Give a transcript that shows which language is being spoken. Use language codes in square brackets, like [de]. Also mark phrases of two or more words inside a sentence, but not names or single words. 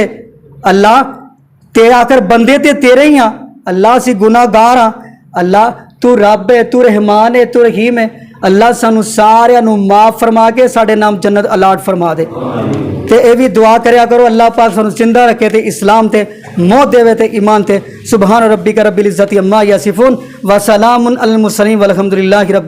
[pa] ਅੱਲਾ ਤੇ ਆਖਰ ਬੰਦੇ ਤੇ ਤੇਰੇ ਹੀ ਆ, ਅੱਲਾ ਅਸੀਂ ਗੁਨਾਹਗਾਰ ਹਾਂ, ਅੱਲਾ ਤੂੰ ਰੱਬ ਹੈ, ਤੂੰ ਰਹਿਮਾਨ ਹੈ, ਤੂੰ ਰਹੀਮ ਹੈ। ਅੱਲਾ ਸਾਨੂੰ ਸਾਰਿਆਂ ਨੂੰ ਮਾਫ ਫਰਮਾ ਕੇ ਸਾਡੇ ਨਾਮ ਜੰਨਤ ਅਲਾਟ ਫਰਮਾ ਦੇ। ਤੇ ਇਹ ਵੀ ਦੁਆ ਕਰਿਆ ਕਰੋ ਅੱਲਾਹ ਪਾਕ ਸਾਨੂੰ ਜ਼ਿੰਦਾ ਰੱਖੇ ਤੇ ਇਸਲਾਮ ਤੇ ਮੌਤ ਦੇਵੇ ਤੇ ਈਮਾਨ ਤੇ। [ar] سبحان ربك رب العزة عما يصفون وسلام على المرسلين والحمد لله رب